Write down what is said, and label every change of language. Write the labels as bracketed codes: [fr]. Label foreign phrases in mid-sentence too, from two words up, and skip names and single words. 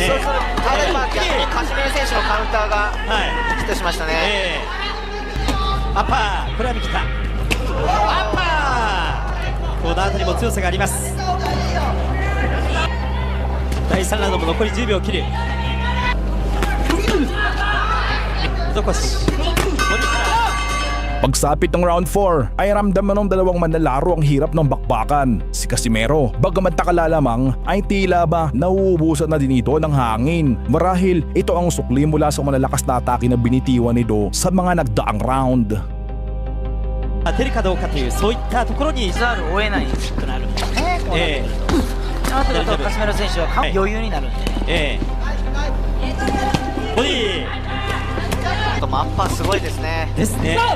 [ja] そうするただ今逆にカシメロ選手のカウンターがヒットしましたね。アッパーこれは見切った。アッパーこの辺りも強さがあります。第3ラウンドも残り10秒切る。溝越 [tl] Pagsapit ng round 4 ay ramdam ng dalawang manlalaro ang hirap ng bakbakan. Si Casimero, bagamat nakalalamang ay tila ba nauubusan na din ito ng hangin. Marahil ito ang sukli mula sa malalakas na atake na binitiwan nito sa mga nagdaang round. [ja] 当てるかどうかというそういったところにざるを得ないくなるんですね。あとだとカシメロ選手は余裕になるんで。ボディあとアッパーすごいですね。ですね。